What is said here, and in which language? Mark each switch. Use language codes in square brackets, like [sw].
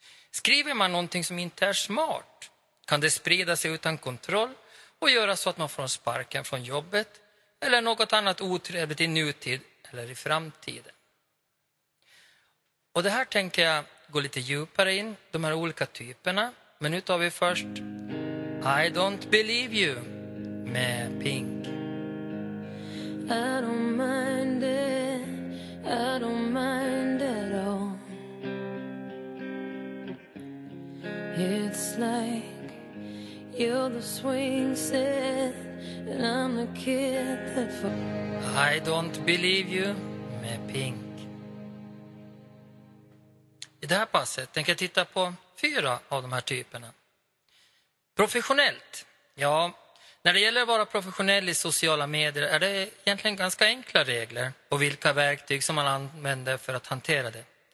[sv] Skriver man någonting som inte är smart kan det sprida sig utan kontroll och göra så att man får sparken från jobbet eller något annat otrevligt i nutid eller i framtiden. Och det här tänker jag gå lite djupare in, de här olika typerna. Men nu tar vi först I Don't Believe You med Pink. [en] I don't mind it, I don't mind at all. It's like you're the swing set and I'm the kid that falls. [sv] I Don't Believe You med Pink. I det här passet tänker jag titta på fyra av de här typerna. Professionellt. Ja, när det gäller att vara professionell i sociala medier är det egentligen ganska enkla regler och vilka verktyg som man använder för att hantera det.